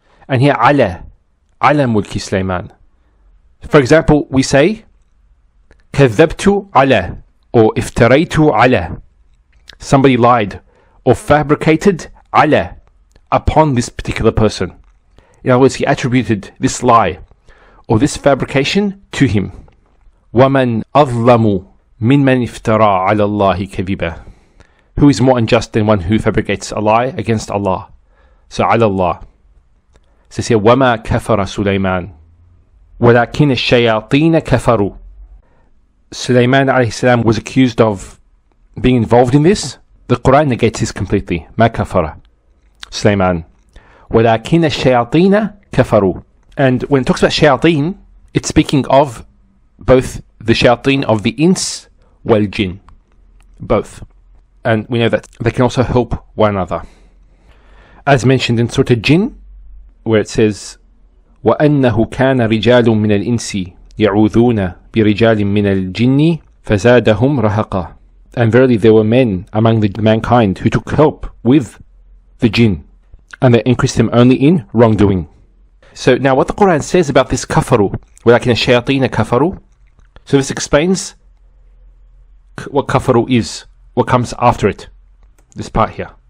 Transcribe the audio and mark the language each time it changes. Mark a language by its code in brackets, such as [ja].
[en] And here ala Mulki Sulaiman. For example, we say كذبت ala, or iftaraytu ala, somebody lied or fabricated ala, upon this particular person. In other words, he attributed this lie or this fabrication to him. [ar] وَمَنْ أَظْلَمُ مِمَّنْ افْتَرَى عَلَى اللَّهِ كَذِبًا. [en] Who is more unjust than one who fabricates a lie against Allah? [ar] So على الله. [en] It says here, [ar] وَمَا كَفَرَ سُلَيْمَانَ وَلَكِنَ الشَّيَاطِينَ كَفَرُوا. [en] Sulaiman alayhi salam was accused of being involved in this. The Quran negates this completely. [ar] مَا كَفَرَ Sulaiman. وَلَكِنَ الشَّيَاطِينَ كَفَرُوا. [en] And when it talks about shayateen, it's speaking of both the shayateen of the ins wal jinn. Both. And we know that they can also help one another. As mentioned in Surah Jinn, where it says, [ar] وَأَنَّهُ كَانَ رِجَالٌ مِّنَ الْإِنسِ يَعُوذُونَ بِرِجَالٍ مِّنَ الْجِنِّ فَزَادَهُمْ رَهَقًا. [en] And verily there were men among the mankind who took help with the jinn, and they increased them only in wrongdoing. So now what the Quran says about this kafaru, [ar] وَلَكِنَ الشَّيَاطِينَ كَفَرُوا, [en] so this explains what kafaru is, what comes after it, this part here.